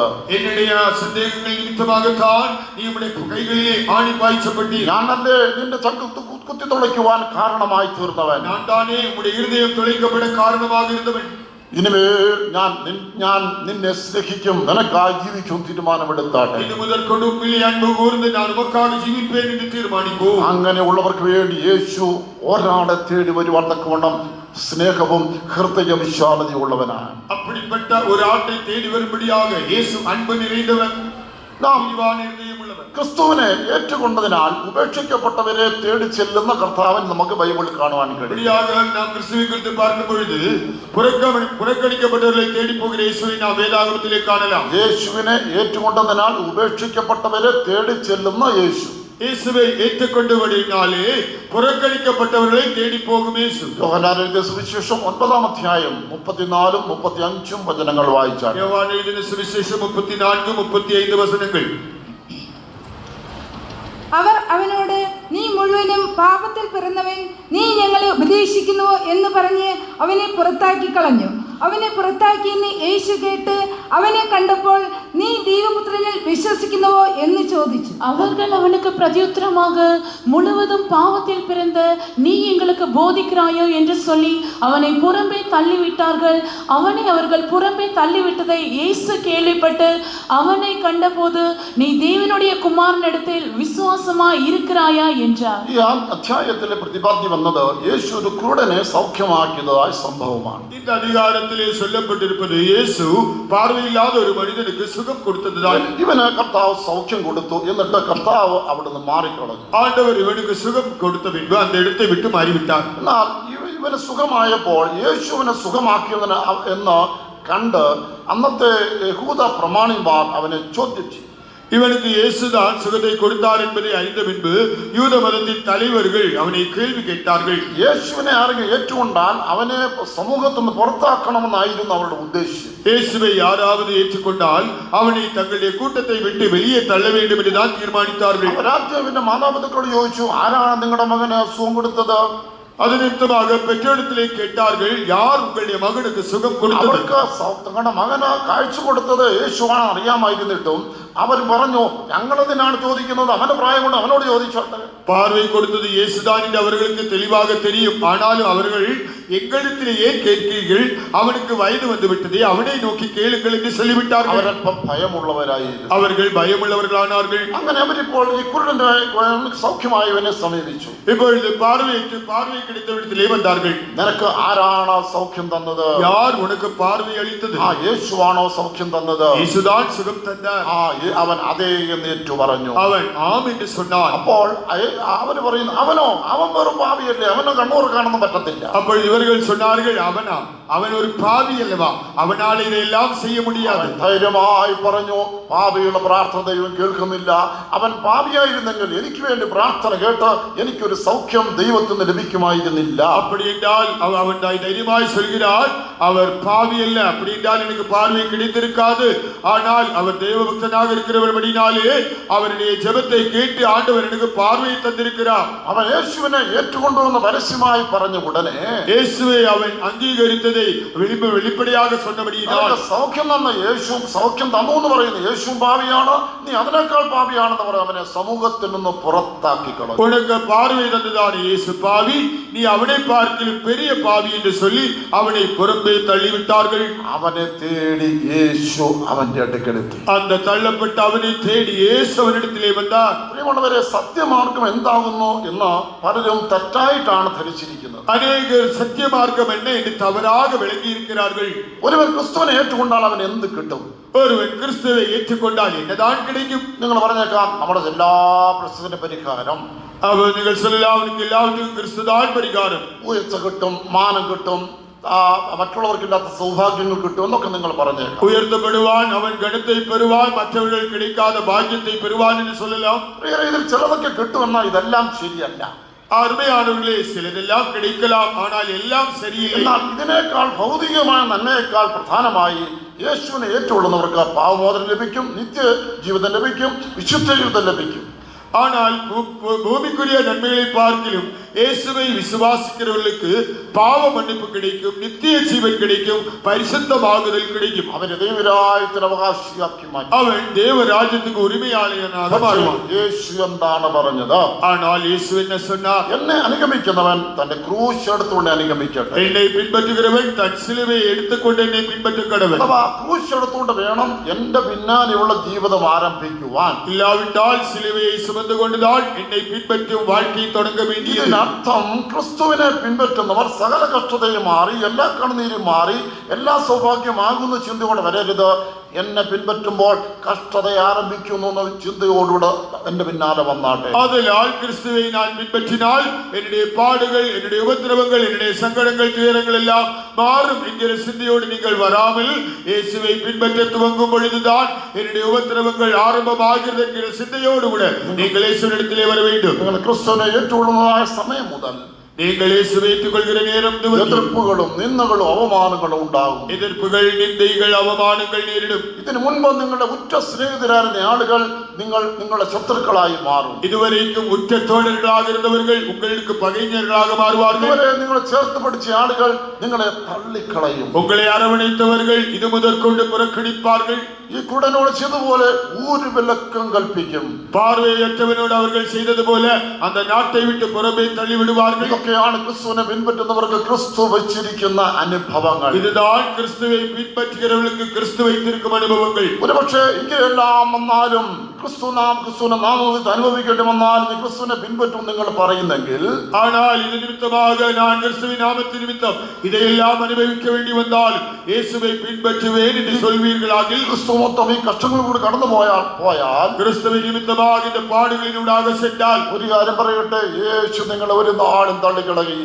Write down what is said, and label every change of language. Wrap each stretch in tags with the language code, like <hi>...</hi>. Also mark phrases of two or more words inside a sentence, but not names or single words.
<ta>என்னுடைய சந்தேகங்கள் நிமித்தமாகத்தான் நீ உம்முடைய கைகளிலே ஆணி பாய்ச்சப்பட்டீர்.</ta> <ml>ഞാനല്ലേ നിന്റെ ചങ്കത്ത് കുത്തി തുളയ്ക്കുവാൻ കാരണമായി തീർന്നവൻ.</ml> <ta>நான் தானே உம்முடைய இருதயம் துளைக்கப்பட காரணமாக இருந்தவன்.</ta> <ml>ഇനിമേൽ ഞാൻ നിന്നെ സ്നേഹിക്കും, നിനക്കായി ജീവിക്കും തീരുമാനമെടുത്താട്ടെ.</ml> <ta>இது முதற்கொண்டு உம்மிலே அன்பு கூர்ந்து நான் உமக்காக ஜீவிப்பேன் என்று தீர்மானிப்போம்.</ta> <ml>അങ്ങനെയുള്ളവർക്ക് വേണ്ടി യേശു ഒരാളെ തേടി വരുവാൻ തക്കവണ്ണം സ്നേഹവും ഹൃദയ വിശാലതയുള്ളവനാണ്.</ml> <ta>அப்படிப்பட்ட ஒரு ஆட்டை தேடி வரும்படியாக இயேசு அன்பு நிறைந்தவன்,</ta> <ml>നാം</ml> <ta>இருதயமுள்ளவன்.</ta> <ml>ക്രിസ്തുവിനെ ഏറ്റുകൊണ്ടതിനാൽ ഉപേക്ഷിക്കപ്പെട്ടവരെ തേടി ചെല്ലുന്ന കർത്താവൻ നമുക്ക് ബൈബിളിൽ കാണുവാൻ കഴിയും.</ml> <ta>இப்படியாக நாம் கிறிஸ்துவை குறித்து பார்க்கும் பொழுது புறக்கணிக்கப்பட்டவர்களை தேடி போகிற இயேசுவை நாம் வேதாகமத்திலே காணலாம்.</ta> <ml>യേശുവിനെ ഏറ്റുകൊണ്ടതിനാൽ ഉപേക്ഷിക്കപ്പെട്ടവരെ തേടി ചെല്ലുന്ന യേശു.</ml> <ta>இயேசுவை ஏற்றுக்கொண்டபடினாலே புறக்கணிக்கப்பட்டவர்களை தேடி போகும் இயேசு.</ta> <ml>യോഹന്നാൻ എഴുതിയ സുവിശേഷം 9-ാം അധ്യായം 34-ഉം 35-ഉം വചനങ്ങൾ വായിച്ചാൽ,</ml> <ta>யோவான் எழுதின சுவிசேஷம் 34-35 வசனங்கள்.</ta> <ml>അവർ അവനോട്, നീ മുഴുവനും പാപത്തിൽ പിറന്നവൻ, നീ ഞങ്ങളെ ഉപദേശിക്കുന്നുവോ എന്ന് പറഞ്ഞ് അവനെ പുറത്താക്കി കളഞ്ഞു. അവനെ പുറത്താക്കിയെന്ന് യേശു കേട്ട് അവനെ കണ്ടപ്പോൾ, നീ ദൈവപുത്രനിൽ വിശ്വസിക്കുന്നുവോ എന്ന് ചോദിച്ചു.</ml> <ta>அவர்கள் அவனுக்கு பிரதியுத்தரமாக, முழுவதும் பாவத்தில் பிறந்த நீ எங்களுக்கு போதிக்கிறாயோ என்று சொல்லி அவனை புறம்பே தள்ளிவிட்டார்கள். அவனை அவர்கள் புறம்பே தள்ளிவிட்டதை இயேசு கேள்விப்பட்டு அவனை கண்டபோது, நீ தேவனுடைய குமாரனிடத்தில் விசுவாசமாய் இருக்கிறாயா என்றார்.</ta> <ml>ഈ അധ്യായത്തിലെ പ്രതിപാദ്യം വന്നത് യേശു ഒരു ക്രൂഡനെ സൗഖ്യമാക്കിയതായ സംഭവമാണ്.</ml> <ta>இந்த அதிகாரத்திலே சொல்லப்பட்டிருப்பது இயேசு பார்வையில்லாத ஒரு மனிதனுக்கு சுகம் கொடுத்ததுதான்.</ta> <ml>ഇവന് കർത്താവ് സൗഖ്യം കൊടുത്തു. എന്നിട്ട് കർത്താവ് അവിടുന്ന് മാറിക്കളഞ്ഞു.</ml> <ta>ஆண்டவர் இவனுக்கு சுகம் கொடுத்த பின்பு அந்த இடத்தை விட்டு மாறிவிட்டார்.</ta> <ml>എന്നാൽ ഇവന് സുഖമായപ്പോൾ യേശുവിനെ സുഖമാക്കിയവന് എന്ന് കണ്ട് അന്നത്തെ യഹൂദ പ്രമാണിമാർ അവനെ ചോദ്യം ചെയ്തു.</ml> <ta>இவனுக்கு இயேசுதான் சுகத்தை கொடுத்தார் என்பதை அறிந்த பின்பு யூத மதத்தின் தலைவர்கள் அவனை கேள்வி கேட்டார்கள்.</ta> <ml>യേശുവിനെ ആരെങ്കിലും ഏറ്റുകൊണ്ടാൽ അവനെ സമൂഹത്തിൽ നിന്ന് പുറത്താക്കണമെന്നായിരുന്നു അവരുടെ ഉദ്ദേശം.</ml> <ta>இயேசுவை யாராவது ஏற்றுக்கொண்டால் அவனை தங்களுடைய கூட்டத்தை விட்டு வெளியே தள்ள வேண்டும் என்றுதான் தீர்மானித்தார்கள்.</ta> <ml>രാജാവിന്റെ മാതാപിതാക്കളോട് ചോദിച്ചു, ആരാണ് നിങ്ങളുടെ മകന് അസുഖം കൊടുത്തത്?</ml> <ta>அது நிமித்தமாக பெற்றோரிடத்திலே கேட்டார்கள், யார் உங்களுடைய மகனுக்கு சுகம் கொடுத்தது?</ta> <ml>അവർക്ക് തങ്ങളുടെ മകന് കാഴ്ച കൊടുത്തത് യേശുവാണ് അറിയാമായിരുന്നിട്ടും അവർ പറഞ്ഞു, ഞങ്ങളതിനാണ് ചോദിക്കുന്നത്, അവന്റെ പ്രായം കൊണ്ട് അവനോട് ചോദിച്ചോട്ടെ.</ml> <ta>பார்வை கொடுத்தது இயேசுதான் என்று அவர்களுக்கு தெளிவாக தெரியும். ஆனாலும் அவர்கள் எங்களிடத்திலே ஏன் கேட்கிறீர்கள்? அவனுக்கு வயது வந்து விட்டதே, அவனை நோக்கி கேளுங்கள் என்று சொல்லிவிட்டார்கள்.</ta> <ml>അവരല്പം ഭയമുള്ളവരായിരുന്നു.</ml> <ta>அவர்கள் பயமுள்ளவர்களானார்கள்.</ta> <ml>അങ്ങനെ അവരിപ്പോൾ ഈ കുരുടന്റെ സൗഖ്യമായവനെ സമീപിച്ചു.</ml> <ta>இப்பொழுது பார்வை கிடைத்தவிடத்திலே வந்தார்கள்.</ta> <ml>നിനക്ക് ആരാണ് സൗഖ്യം തന്നത്?</ml> <ta>யார் உனக்கு பார்வை அளித்தது?</ta> <ml>യേശുവാണോ സൗഖ്യം തന്നത്?</ml> <ta>இயேசுதான் சுகம் தந்தார்.</ta> <ml>അവൻ അതേ എന്ന് ഏറ്റു പറഞ്ഞു.</ml> <ta>அவன் ஆம் என்று சொன்னான்.</ta> <ml>അപ്പോൾ അവന് പറയുന്നു, അവൻ വെറും പാപിയല്ലേ, അവന് കണ്ണൂർക്കാനൊന്നും പറ്റത്തില്ല.</ml> <ta>அப்பொழுது இவர்கள் சொன்னார்கள், அவன் ஒரு பாவி அல்லவா, அவனால் இதையெல்லாம் செய்ய முடியாது.</ta> <ml>ധൈര്യമായി പറഞ്ഞു, പാപിയുടെ പ്രാർത്ഥന ദൈവം കേൾക്കുന്നില്ല. അവൻ പാപിയായിരുന്നെങ്കിൽ എനിക്ക് വേണ്ടി പ്രാർത്ഥന കേട്ട് എനിക്കൊരു സൗഖ്യം ദൈവത്തിൽ നിന്ന് ലഭിക്കുമായിരുന്നില്ല.</ml> <ta>அப்படி என்றால் அவன் தைரியமாய் சொல்கிறார், அவர் பாவி அல்ல, அப்படி என்றால் எனக்கு பார்வை கிடைத்திருக்காது. ஆனால் அவர் தேவபக்தனாக இருக்கிறவர்படினாலே அவருடைய ஜெபத்தை கேட்டு ஆண்டவர் எனக்கு பார்வையை தந்திருக்கிறார்.</ta> <ml>അവൻ യേശുവിനെ ഏറ്റുകൊണ്ടുവന്ന് പരസ്യമായി പറഞ്ഞ ഉടനെ</ml> <ta>இயேசுவை அவன் அங்கீகரித்ததை வெளிப்படையாக சொன்னபடியினால்</ta> <ml>സൗഖ്യം തന്ന യേശുവും സൗഖ്യം തന്നു എന്ന് പറയുന്നു യേശുവും പാപിയാണ്, നീ അതിനേക്കാൾ പാപിയാണെന്ന് പറഞ്ഞ് അവനെ സമൂഹത്തിൽ നിന്ന് പുറത്താക്കി കളഞ്ഞു.</ml> <ta>உனக்கு பார்வை தந்ததான இயேசு பாவி, நீ அவனை பார்க்கிலும் பெரிய பாவி என்று சொல்லி அவனை புறம்பே தள்ளிவிட்டார்கள்.</ta> <ml>അവനെ തേടി യേശു അവന്റെ അടുക്കലെത്തി.</ml> <ta>அந்த தள்ளப்பட்ட அவனை தேடி இயேசு அவனிடத்திலே வந்தார்.</ta> <ml>പ്രിയമുള്ളവരെ, സത്യമാർഗം എന്താകുന്നു എന്ന് പലരും തെറ്റായിട്ടാണ് ധരിച്ചിരിക്കുന്നത്.</ml> <ta>அநேகர் சத்தியமார்க்கம் என்ன என்று தவறாக விளங்கி இருக்கிறார்கள்.</ta> <ml>ഒരുവൻ ക്രിസ്തുവിനെ ഏറ്റുകൊണ്ടാൽ അവൻ എന്ത് കിട്ടും?</ml> <ta>ஒருவன் கிறிஸ்துவை ஏற்றுக்கொண்டால் என்னதான் கிடைக்கும்?</ta> <ml>നിങ്ങൾ പറഞ്ഞേക്കാം, നമ്മുടെ എല്ലാ പ്രശ്നത്തിന്റെ പരിഹാരം</ml> <ta>அவர் நீங்கள் சொல்லலாம், அவனுக்கு எல்லாவற்றுக்கும் கிறிஸ்துதான் பரிகாரம்.</ta> <ml>ഉയർച്ച കിട്ടും, മാനം കിട്ടും, മറ്റുള്ളവർക്കില്ലാത്ത സൗഭാഗ്യങ്ങൾ കിട്ടും എന്നൊക്കെ നിങ്ങൾ പറഞ്ഞേക്കാം.</ml> <ta>உயர்த்தப்படுவான், அவன் கணத்தை பெறுவான், மற்றவர்கள் கிடைக்காத பாக்கியத்தை பெறுவான் என்று சொல்லலாம்.</ta> <ml>ഇതിൽ ചിലതൊക്കെ കിട്ടുമെന്നാൽ ഇതെല്ലാം ശരിയല്ല.</ml> <ta>அருமையானவர்களே, சிலதெல்லாம் கிடைக்கலாம், ஆனால் எல்லாம் சரியில்லை.</ta> <ml>എന്നാൽ ഇതിനേക്കാൾ ഭൗതികമായ നന്മയേക്കാൾ പ്രധാനമായി യേശുവിനെ ഏറ്റുകൊള്ളുന്നവർക്ക് പാപമോചനം ലഭിക്കും, നിത്യ ജീവിതം ലഭിക്കും, വിശുദ്ധ ജീവിതം ലഭിക്കും.</ml> <ta>ஆனால் பூமிக்குரிய நன்மைகளை பார்க்கிலும் இயேசுவை விசுவாசிக்கிறவர்களுக்கு பாவ மன்னிப்பு கிடைக்கும், நித்திய ஜீவன் கிடைக்கும், பரிசுத்தமாகுதல் கிடைக்கும்.</ta> <ml>അവനെ ദൈവരാജ്യത്തിന് അവകാശിയാക്കി മാറ്റി.</ml> <ta>அவன் தேவராஜ்யத்துக்கு உரிமையாளனாக மாறுவான்.</ta> <ml>യേശു എന്താണ് പറഞ്ഞത്?</ml> <ta>ஆனால் இயேசு என்ன சொன்னார்?</ta> <ml>എന്നെ അനുഗമിക്കുന്നവൻ തന്റെ ക്രൂശ് എടുത്തുകൊണ്ട് അനുഗമിക്കട്ടെ.</ml> <ta>என்னை பின்பற்றுகிறவன் தன் சிலுவையை எடுத்துக்கொண்டு என்னை பின்பற்ற கடவன்.</ta> <ml>അഥവാ ക്രൂശ് എടുത്തുകൊണ്ട് വേണം എന്റെ പിന്നാലെയുള്ള ജീവിതം ആരംഭിക്കുവാൻ.</ml> <ta>இல்லாவிட்டால் சிலுவையை சுமந்து கொண்டுதான் என்னை பின்பற்றும் வாழ்க்கையை தொடங்க வேண்டியது.</ta> <ml>അർത്ഥം ക്രിസ്തുവിനെ പിൻപറ്റുന്നവർ സകല കഷ്ടതയും മാറി, എല്ലാ കണ്ണുനീരും മാറി, എല്ലാ സൗഭാഗ്യമാകുന്ന ചിന്തയോടെ വരരുത്. എന്നെ പിൻപറ്റുമ്പോൾ കഷ്ടത ആരംഭിക്കുന്നു എന്ന ചിന്തയോടുകൂടെ എന്റെ പിന്നാലെ വന്നാട്ടെ.</ml> <ta>ஆதலால் கிறிஸ்துவை நான் பின்பற்றினால் என்னுடைய பாடுகள், என்னுடைய உபத்திரவங்கள், என்னுடைய சங்கடங்கள், துயரங்கள் எல்லாம் மாறும் என்கிற சிந்தையோடு நீங்கள் வராமல் இயேசுவை பின்பற்ற துவங்கும் பொழுதுதான் என்னுடைய உபத்திரவங்கள் ஆரம்பமாகிறது என்கிற சிந்தையோடு கூட நீங்கள் இயேசுவினிடத்திலே வர வேண்டும்.</ta> <ml>നിങ്ങൾ ക്രിസ്തുവിനെ ഏറ്റുകൊള്ളുന്നതായ സമയം മുതൽ</ml> <ta>நீங்கள் இயேசுவை ஏற்றுக்கொள்கிற நேரம்</ta> <ml>എതിർപ്പുകളും നിന്ദകളും അവമാനങ്ങളും ഉണ്ടാകും.</ml> <ta>எதிர்ப்புகள், நிந்தைகள், அவமானங்கள் நேரிடும்.</ta> <ml>ഇതിനു മുൻപ് നിങ്ങളുടെ ഉറ്റ സ്നേഹിതരായിരുന്ന ആളുകൾ നിങ്ങളുടെ ശത്രുക്കളായി മാറും.</ml> <ta>இதுவரைக்கும் உற்ற தோழர்களாக இருந்தவர்கள் உங்களுக்கு பகைஞர்களாக மாறுவார்கள்.</ta> <ml>ഇതുവരെ നിങ്ങളെ ചേർത്ത് പിടിച്ച ആളുകൾ നിങ്ങളെ തള്ളിക്കളയും.</ml> <ta>உங்களை அரவணைத்தவர்கள் இது முதற்கொண்டு புறக்கணிப்பார்கள்.</ta> <ml>ഈ കുടനോട് ചെയ്തതുപോലെ ഒരു വിലക്കം കൽപ്പിക്കും.</ml> <ta>பார்வையற்றவனோடு அவர்கள் செய்தது போல அந்த நாட்டை விட்டு புறம்பே தள்ளிவிடுவார்கள்.</ta> <ml>ഇതൊക്കെയാണ് ക്രിസ്തുവിനെ പിൻപറ്റുന്നവർക്ക് ക്രിസ്തു വെച്ചിരിക്കുന്ന അനുഭവങ്ങൾ.</ml> <ta>இதுதான் கிறிஸ்துவை பின்பற்றுகிறவர்களுக்கு கிறிஸ்து வைத்திருக்கும் அனுபவங்கள்.</ta> <ml>ഒരുപക്ഷെ ഇങ്ങനെയെല്ലാം വന്നാലും ക്രിസ്തുവിനെ നാമത്തിൽ അനുഭവിക്കേണ്ടി വന്നാലും ക്രിസ്തുവിനെ പിൻപറ്റും നിങ്ങൾ പറയുന്നെങ്കിൽ,</ml> <ta>ஆனால் இது நிமித்தமாக நான் கிறிஸ்துவின் நாமத்தின் நிமித்தம் இதையெல்லாம் அனுபவிக்க வேண்டி வந்தாலும் இயேசுவை பின்பற்றுவேன் என்று சொல்வீர்களாகில்,</ta> <ml>ക്രിസ്തു മൊത്തം ഈ കഷ്ടങ്ങളിലൂടെ കടന്നു പോയാൽ</ml> <ta>கிறிஸ்துவின் நிமித்தமாக இந்த பாடுகளினூடாக சென்றால்,</ta> <ml>ഒരു കാര്യം പറയട്ടെ, യേശു നിങ്ങളെ ഒരു നാളും തള്ളിക്കളയുകയില്ല.</ml>